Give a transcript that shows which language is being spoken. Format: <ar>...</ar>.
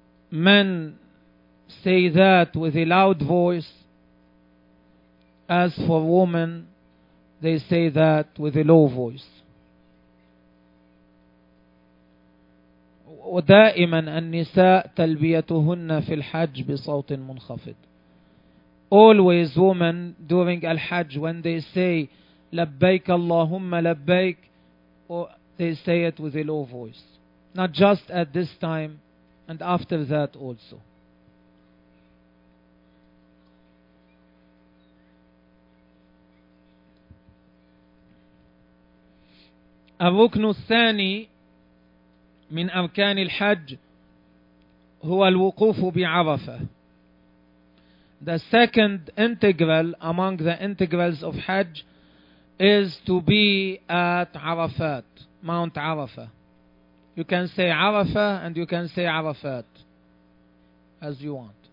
<en>Men say that with a loud voice. As for women, they say that with a low voice.</en> <ar>ودائما النساء تلبيتهن في الحج بصوت منخفض.</ar> <en>Always women during الحج when they say</en> <ar>لبيك اللهم لبيك,</ar> <en>they say it with a low voice. Not just at this time and after that also.</en> <ar>الركن الثاني من أركان الحج هو الوقوف بعرفة.</ar> <en>The second integral among the integrals of Hajj is to be at Arafat, Mount Arafah. You can say Arafah and you can say Arafat as you want.</en>